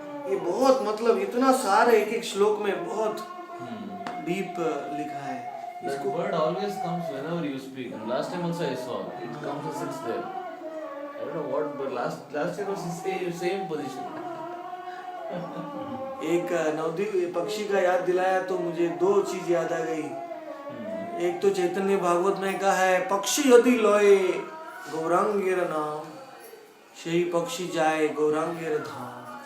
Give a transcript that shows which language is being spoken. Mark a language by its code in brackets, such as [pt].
[hi] ये बहुत मतलब इतना सार है एक एक श्लोक में, बहुत डीप लिखा है। [en] That word always comes whenever you speak. And last time also I saw it comes and sits there. I don't know what, but last year was the same position. [hi] एक नवद्वीप पक्षी का याद दिलाया तो मुझे दो चीज याद आ गई। एक तो चैतन्य भागवत में कहा है, [bn] पक्षी यदि लोए गौरांगेर नाम, सही पक्षी जाए गौरांगेर धाम।